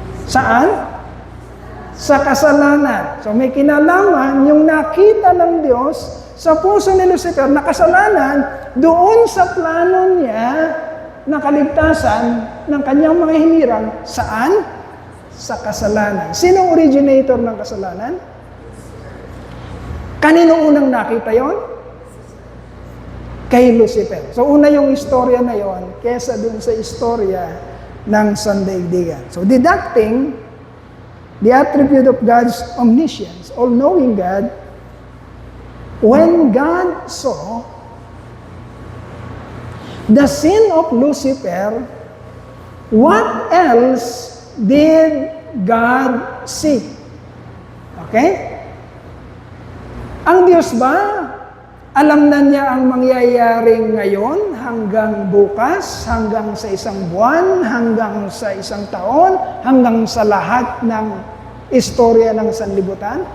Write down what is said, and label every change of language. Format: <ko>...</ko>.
<tl>Saan? Sa kasalanan. So may kinalaman yung nakita ng Diyos sa puso ni Lucifer na kasalanan doon sa plano niya na kaligtasan ng kanyang mga hinirang. Saan? Sa kasalanan. Sino originator ng kasalanan? Kanino unang nakita yon? Kay Lucifer. So una yung istorya na yon kesa dun sa istorya ng sandaigdigan.</tl> <en>So deducting the attribute of God's omniscience, all-knowing God, when God saw the sin of Lucifer, what else did God see? Okay?</en> <tl>Ang Diyos ba, alam na niya ang mangyayari ngayon hanggang bukas, hanggang sa isang buwan, hanggang sa isang taon, hanggang sa lahat ng istorya ng sanlibutan?</tl>